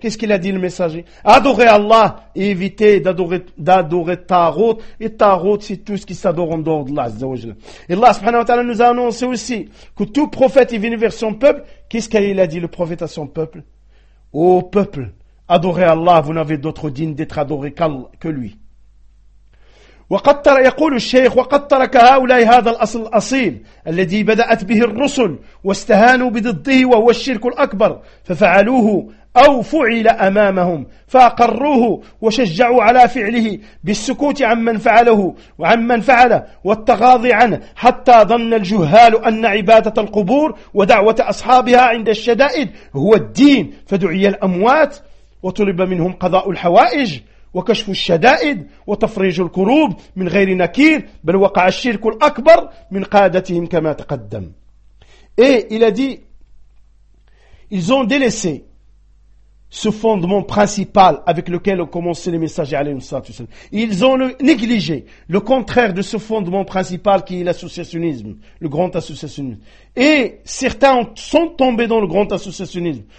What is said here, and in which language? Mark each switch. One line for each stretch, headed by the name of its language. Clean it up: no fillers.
French: Qu'est-ce qu'il a dit le messager? Adorez Allah et évitez d'adorer Tarot. Et Tarot, c'est tout ce qui s'adore en dehors d'Allah
Arabic: Azza wa Jal.
French: Et Allah
Arabic: subhanahu wa ta'ala
French: nous a annoncé aussi que tout prophète est venu vers son peuple. Qu'est-ce qu'il a dit le prophète à son peuple? Ô peuple, adorez Allah, vous n'avez d'autre digne d'être adoré que lui.
Arabic: وقد ترى يقول الشيخ وقد ترك هؤلاء هذا الأصل الأصيل الذي بدأت به الرسل واستهانوا بضده وهو الشرك الأكبر ففعلوه أو فعل أمامهم فأقروه وشجعوا على فعله بالسكوت عمن فعله وعمن فعله والتغاضي عنه حتى ظن الجهال أن عبادة القبور ودعوة أصحابها عند الشدائد هو الدين فدعي الأموات وطلب منهم قضاء الحوائج وكشف الشدائد وتفريج الكروب من غير نكير بل وقع الشرك الأكبر من قادتهم كما تقدم.
French: Et il a dit, ils ont délaissé ce fondement principal avec lequel ont commencé les messagers
Arabic: alayhi salatu wassalam.
French: Ils ont négligé le contraire de ce fondement principal qui est l'associationnisme, le grand associationnisme. Et certains sont tombés dans le grand associationnisme.